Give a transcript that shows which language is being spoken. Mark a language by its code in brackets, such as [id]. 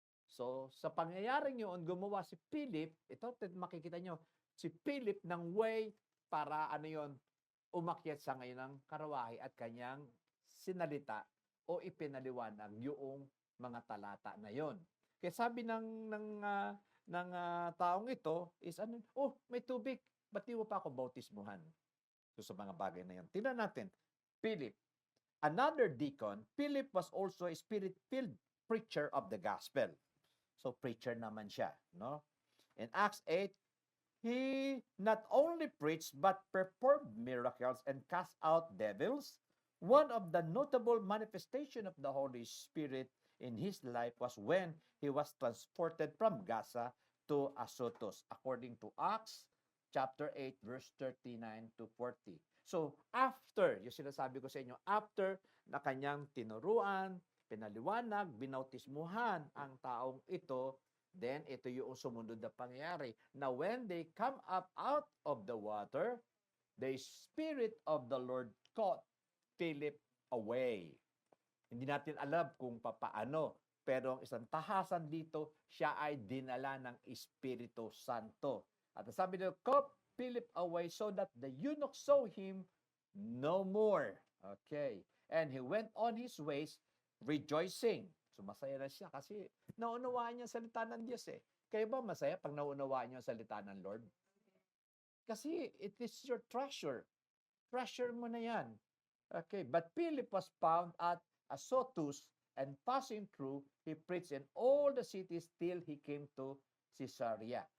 [tl] So, sa pangyayaring yun, gumawa si Philip, ito makikita nyo, si Philip ng way para umakyat sa ngayon ng karawahe at kanyang sinalita o ipinaliwanag yung mga talata na yon. Kaya sabi ng taong ito is may tubig, ba't di mo pa ako bautismuhan? So sa mga bagay na yon. Tingnan natin, Philip. [en] Another deacon, Philip was also a spirit-filled preacher of the gospel. [tl] So preacher naman siya, [en] In Acts 8, he not only preached but performed miracles and cast out devils. One of the notable manifestation of the Holy Spirit in his life was when he was transported from Gaza to Azotus, according to Acts chapter 8, verse 39 to 40. [tl] So, after, yung sinasabi ko sa inyo, after na kanyang tinuruan, pinaliwanag, binautismuhan ang taong ito, then ito yung sumunod na pangyayari. [en] Now, when they come up out of the water, the Spirit of the Lord caught Philip away. [tl] Hindi natin alam kung papaano, pero ang isang tahasan dito, siya ay dinala ng Espiritu Santo. At sabi nito, [en] caught Philip away so that the eunuch saw him no more. Okay. And he went on his ways rejoicing. [tl] So masaya na siya kasi naunawaan niya ang salita ng Diyos eh. Kayo ba masaya pag naunawaan niyo ang salita ng Lord? [en] Kasi it is your treasure. Treasure [tl] mo na yan. [en] Okay, but Philip was found at Azotus, and passing through, he preached in all the cities till he came to Caesarea.